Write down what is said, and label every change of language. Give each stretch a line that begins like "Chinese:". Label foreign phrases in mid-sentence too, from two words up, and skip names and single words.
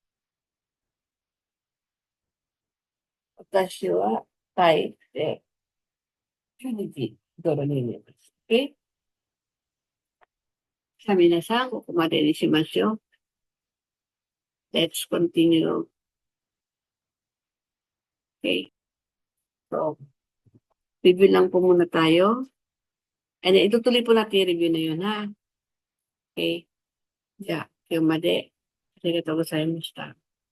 Japanese: 私は帰って12時頃に寝ます。Okay? さあ皆さん、ここまでにしましょう。
English: Let's continue.
Filipino: Okay. So, review lang po muna tayo. And itutuloy po natin yung review na yun, ha? Okay.
Japanese: じゃあ、今日までありがとうございました。